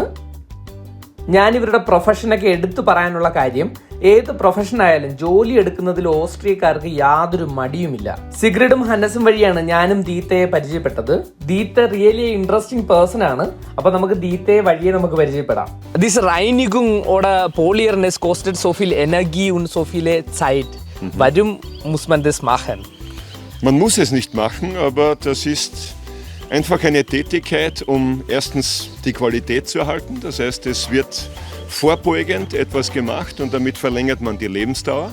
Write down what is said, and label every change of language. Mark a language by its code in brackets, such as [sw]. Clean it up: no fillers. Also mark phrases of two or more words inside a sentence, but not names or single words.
[ml] ഞാനിവരുടെ പ്രൊഫഷനൊക്കെ എടുത്തു പറയാനുള്ള കാര്യം, ഏത് പ്രൊഫഷൻ ആയാലും ജോലി എടുക്കുന്നതിൽ ഓസ്ട്രിയക്കാർക്ക് യാതൊരു മടിയുമില്ല. സിഗ്രിഡും ഹന്നസും വഴിയാണ് ഞാനും ദീത്തയെ പരിചയപ്പെട്ടത്. ദീത്ത [en] really interesting person [ml] ആണ്. അപ്പൊ നമുക്ക് ദീത്തയെ വഴിയെ നമുക്ക് പരിചയപ്പെടാം. [de] Diese Reinigung oder Polieren es kostet so viel Energie und so viele Zeit. Warum muss man das machen? Man muss es nicht machen, aber das ist einfach eine Tätigkeit, um erstens die Qualität zu erhalten. Das heißt, es wird vorbeugend etwas gemacht und damit verlängert man die Lebensdauer.